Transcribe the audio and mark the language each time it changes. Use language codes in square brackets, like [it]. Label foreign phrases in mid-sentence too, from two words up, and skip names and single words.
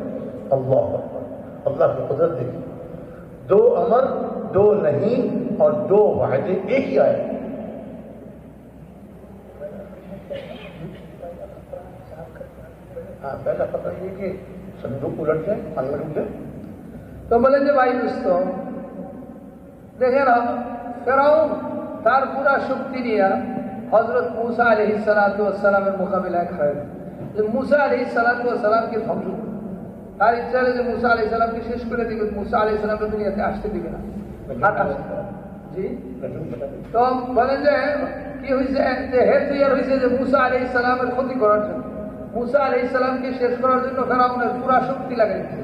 [ar] اللہ اکبر، [ur] اللہ کی قدرت دیکھیں. 2 امر، 2 نہیں اور 2 وعدے ایک ہی آئے. پہلا خطرہ یہ کہ صندوق الٹ جائے، پانی میں ڈوب جائے. تو بولے جی بھائی دوستوں دیکھیں نا، فرعون [bn] তার পুরা শক্তি নিয়ে হযরত মূসা [ar] عليه الصلاة والسلام [bn] মোকাবিলায় খাড়া, যে মুসা আলাইহিস সালামকে ধ্বংস করবে। তার ইচ্ছা হলে যে মুসা [ar] عليه السلام [bn] শেষ করে দিবে, মুসা [ar] عليه السلام [bn] দুনিয়াতে আসতে দিবে না। জি, তো বলেন যে কি হয়েছে, যে হেড তৈরি হয়েছে যে মুসা [ar] عليه السلام [bn] ক্ষতি করার জন্য, মুসা [ar] عليه السلام [bn] শেষ করার জন্য ফেরাউনের পুরা শক্তি লাগাইছে।